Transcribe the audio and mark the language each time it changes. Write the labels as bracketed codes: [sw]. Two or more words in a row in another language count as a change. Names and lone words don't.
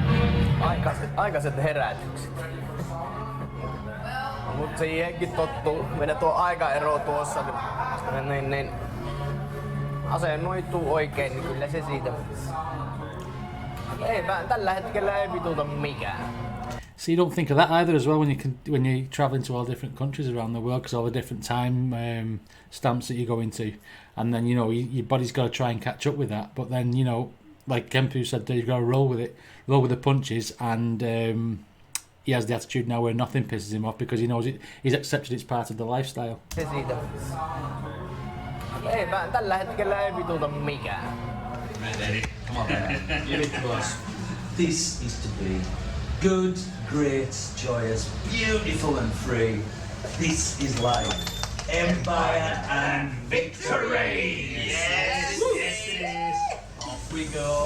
[fi] Aikaiset herätykset. Mut siihenkin tottuu. Meidän tuo aikaero tuossa, niin asennoituu oikein, niin kyllä se siitä. Tällä hetkellä ei vituta mikään. [en] So you don't think of that either as well when you're traveling to all different countries around the world, because all the different time stamps that you go into, and then your body's got to try and catch up with that. But then like Kempu said, you've got to roll with the punches, and he has the attitude now where nothing pisses him off because he knows he's accepted it's part of the lifestyle. [fi] Se siitä. Tällä hetkellä ei vituta mikään. [en] Come on, man. Give it to us. This is to be good, great, joyous, beautiful and free. This is life. Empire and victory! Yes, yes it is. Off we go.